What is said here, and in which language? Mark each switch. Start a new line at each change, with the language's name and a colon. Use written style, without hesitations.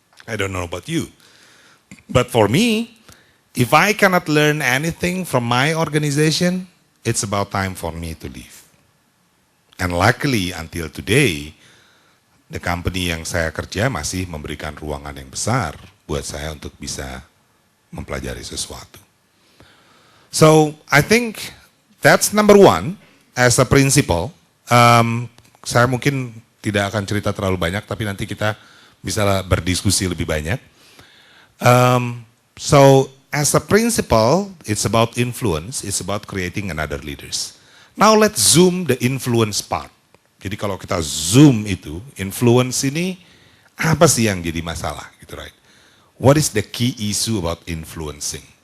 English: I don't know about you, but for me, if I cannot learn anything from my organization, it's about time for me to leave. And luckily until today, the company
Indonesian: yang saya kerja masih memberikan ruangan yang besar buat saya untuk bisa mempelajari sesuatu.
English: So I think that's number one as a principle.
Indonesian: Saya mungkin tidak akan cerita terlalu banyak, tapi nanti kita bisa berdiskusi lebih banyak.
English: So as a principle, it's about influence, it's about creating another leaders. Now let's zoom the influence part.
Indonesian: Jadi kalau kita zoom itu, influence ini apa sih yang jadi masalah, gitu, right?
English: What is the key issue about influencing?